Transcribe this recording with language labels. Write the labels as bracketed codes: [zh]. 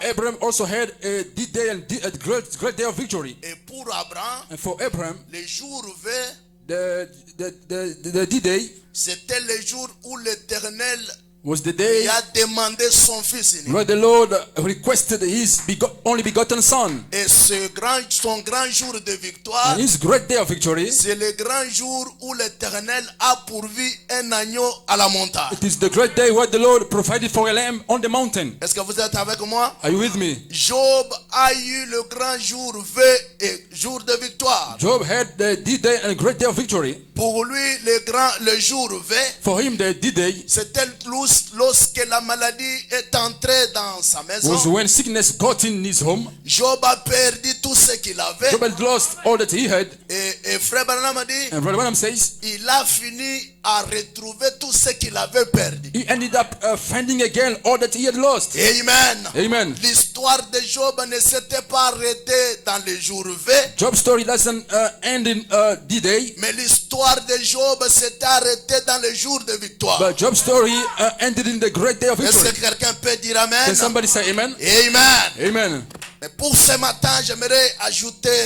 [en] Abraham also had a D-Day and a great day of victory. [fr] Et pour Abraham, [en] And for Abraham, [fr] le jour V, [en] the D-Day [fr] c'était le jour où l'Éternel [en] was the [fr] lui [en] day [fr] a demandé son fils unique. [en] where the Lord requested his only begotten son. [fr] Et son grand jour de victoire, [en] And his great day of victory, [fr] c'est le grand jour où l'Éternel a pourvu un agneau à la montagne. [en] it is the great day where the Lord provided for a lamb on the mountain. [fr] Est-ce que vous êtes avec moi? [en] Are you with me? [fr] Job a eu le grand jour V et jour de victoire. [en] Job had the D-Day and great day of victory. [fr] Pour lui, le jour V, [en] For him, the D-Day [fr] c'était lorsque la maladie est entrée dans sa [en] was [fr] maison. [en] when sickness got in his home. [fr] Job a perdu tout ce qu'il avait. [en] Job had lost all that he had. [fr] Et Frère Branham a dit, [en] And Brother Branham says, [fr] il a fini à retrouver tout ce qu'il avait perdu. [en] he ended up finding again all that he had lost. [fr] Amen. [en] Amen. [fr] L'histoire de Job ne s'était pas arrêtée dans le jour V, [en] Job's story doesn't end in D-Day, [fr] mais l'histoire de Job s'est arrêtée dans le jour de victoire. [en] but Job's story ended in the great day of [fr] Est-ce [en] victory. [fr] que quelqu'un peut dire Amen? [en] Can somebody say amen? [fr] Amen. [en] Amen. [fr] Mais pour ce matin, j'aimerais ajouter